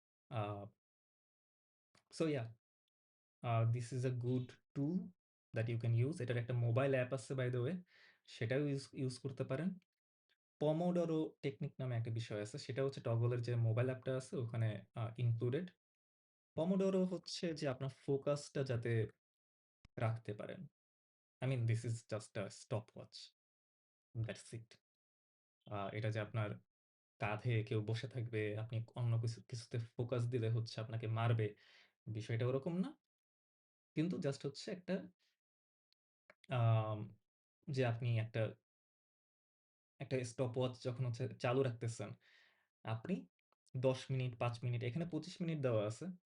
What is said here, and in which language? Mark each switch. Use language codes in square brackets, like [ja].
[en] Uh so yeah this is a good tool that you can use. [bn] এটার একটা mobile app আছে [en] By the way. [bn] সেটাও use করতে পারেন। পমোডোরো টেকনিক নামে একটা বিষয় আছে। সেটা হচ্ছে টগলের যে মোবাইল অ্যাপটা আছে ওখানে ইনক্লুডেড। পমোডোরো হচ্ছে যে আপনার ফোকাসটা যাতে রাখতে পারেন। [en] I mean this is just a stopwatch. That's it. [bn] এটা যে আপনার কাঁধে কেউ বসে থাকবে, আপনি অন্য কিছুতে ফোকাস দিলে হচ্ছে আপনাকে মারবে। বিষয়টা ওরকম না। কিন্তু জাস্ট হচ্ছে একটা আম যে আপনি একটা স্টপওয়াচ যখন হচ্ছে চালু রাখতেছেন, আপনি ১০ মিনিট, ৫ মিনিট, এখানে ২৫ মিনিট দেওয়া আছে।